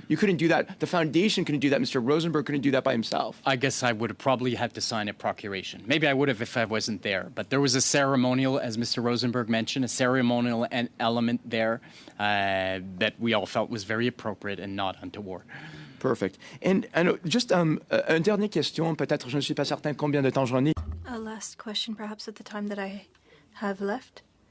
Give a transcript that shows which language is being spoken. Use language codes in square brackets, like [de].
[en] You couldn't do that. The foundation couldn't do that. Mr. Rosenberg couldn't do that by himself. I guess I would have probably had to sign a procuration. Maybe I would have if I wasn't there. But there was a ceremonial, as Mr. Rosenberg mentioned, a ceremonial element there that we all felt was very appropriate and not untoward. Perfect. And just [fr] une dernière question, peut-être, je ne suis pas certain combien de temps j'en ai. [en] A last question, perhaps, at the time that I have left.